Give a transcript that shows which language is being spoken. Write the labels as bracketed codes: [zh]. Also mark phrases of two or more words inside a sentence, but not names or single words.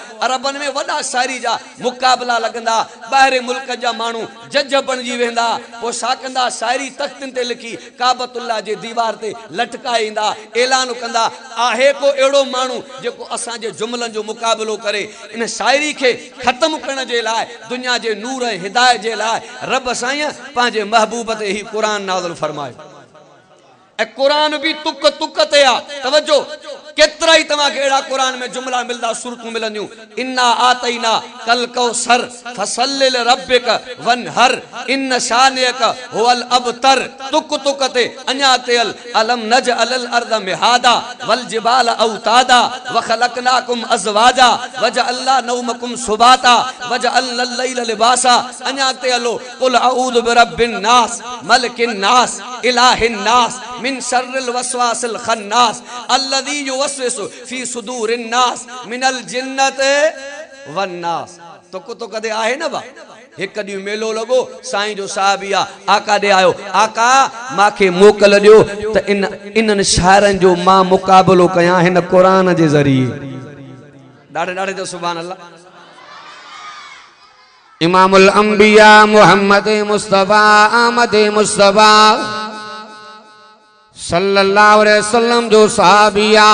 [sd] अरबनि में वॾा शायरी जा मुक़ाबला लॻंदा, ॿाहिरि मुल्क जा माण्हू जज बणिजी वेंदा, पोइ छा कंदा, शायरी तख़्तनि ते लिखी काबतुल्लाह जे दीवार ते लटकाए ईंदा, ऐलान कंदा आहे को अहिड़ो माण्हू जेको असांजे जुमलनि जो मुक़ाबिलो करे। इन शायरी के खत्म करण जे लाइ, दुनिया जे नूर ऐं हिदायत जे लाइ रब साईं पंहिंजे महबूब ते ही क़ुरान नाज़िल फरमायो। ऐं क़ुरान भी तुक तुक ते आ। तवज्जो, केतिरा ई तव्हांखे अहिड़ा क़ुरान में जुमला मिलंदा, सूरतूं मिलंदियूं। [ar] إنا أعطيناك الكوثر فصل لربك وانحر إن شانئك هو الأبتر. [sd] तुक तुक ते अञा तेल [ar] ألم نجعل الأرض مهادا والجبال أوتادا وخلقناكم أزواجا وجعلنا نومكم سباتا وجعلنا الليل لباسا. [sd] अञा तेलो [ar] قل أعوذ برب الناس ملك الناس إله الناس من شر الوسواس الخناس الذي يوسوس في صدور الناس من الجنة والناس. [sd] तुक तुक ते आहे न बा। एक ॾींहुं मेलो लॻो, साईं जो साहबी आहे, आका ॾे आयो, आका मांखे मोकल ॾियो त इन्हनि शाइरनि जो मां मुक़ाबिलो कयां हिन क़ुरान जे ज़रिए। ॾाढे ॾाढे जो [ar] سبحان الله. إمام الأنبياء [sd] मुहम्मद मुस्तफा अहमद मुस्तफा [ar] صلى الله عليه وسلم [sd] जो साहबिया।